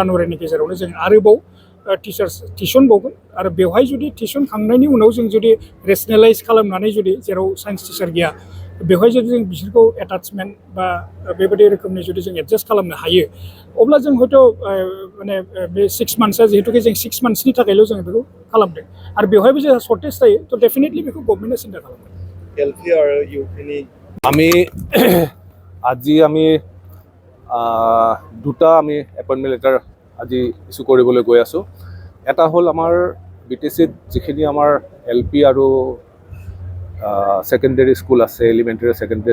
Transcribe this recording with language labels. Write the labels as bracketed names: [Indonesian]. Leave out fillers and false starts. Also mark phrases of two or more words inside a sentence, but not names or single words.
[Bodo] जानुवारिनि गेजेरावनो जों आरोबाव टिचार्स थिसनबावगोन आरो बेवहाय जुदि थिसनखांनायनि उनाव जों जुदि रेसनेलाइज खालामनानै जुदि जेराव [English] science teacher [Bodo] गैया बेवहाय जुदि जों बिसोरखौ एटाचमेन्ट बा बेबायदि रोखोमनि जुदि जों एडजास्ट खालामनो हायो अब्ला जों हयथ' माने बे 6 मान्थ्सआ जिहेतुके जों 6 मान्थ्सनि थाखायल' जों बेखौ खालामदों आरो बेवहायबो जोंहा सर्टेज जायो थ' डेफिनेटलि बेखौ गभर्नमेन्टआ सिन्था खालामगोन एलपि आरो इउपिनि [Assamese] আমি আজি আমি দুটা আমি [English] appointment letter [Assamese] আজি ইছ্যু কৰিবলৈ গৈ আছোঁ এটা হ'ল আমাৰ বিটিচিত যিখিনি আমাৰ এলপি আৰু [English] secondary school [Assamese] আছে [English] elementary secondary